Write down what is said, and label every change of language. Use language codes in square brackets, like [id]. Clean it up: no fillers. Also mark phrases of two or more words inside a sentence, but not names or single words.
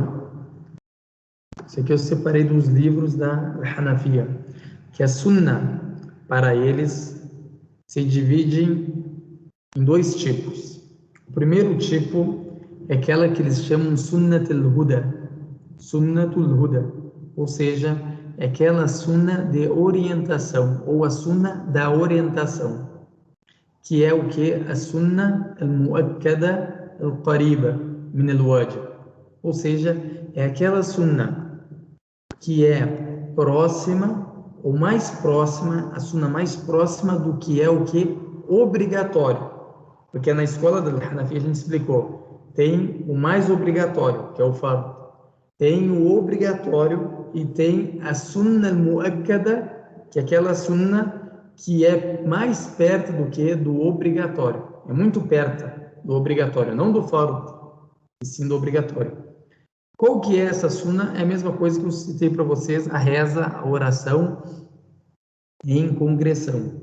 [pt] Isso aqui eu separei dos livros da Hanafiya, que a Sunnah, para eles, se divide em dois tipos. O primeiro tipo é aquela que eles chamam [ar] سنة الهدى. سنة الهدى, [pt] ou seja, é aquela Sunnah de orientação, ou a Sunnah da orientação, que é o que? [ar] A السنة المؤكدة القريبة من الواجب, [pt] ou seja, é aquela Sunnah que é próxima, ou mais próxima, a Sunnah mais próxima do que é o que? Obrigatório. Porque na escola da Hanafi a gente explicou, tem o mais obrigatório, que é o Fard, tem o obrigatório e tem a [ar] السنة المؤكدة, [pt] que é aquela Sunnah que é mais perto do que do obrigatório. É muito perto do obrigatório, não do Fard, e sim do obrigatório. Qual que é essa Sunnah? É a mesma coisa que eu citei para vocês, a reza, a oração em congressão.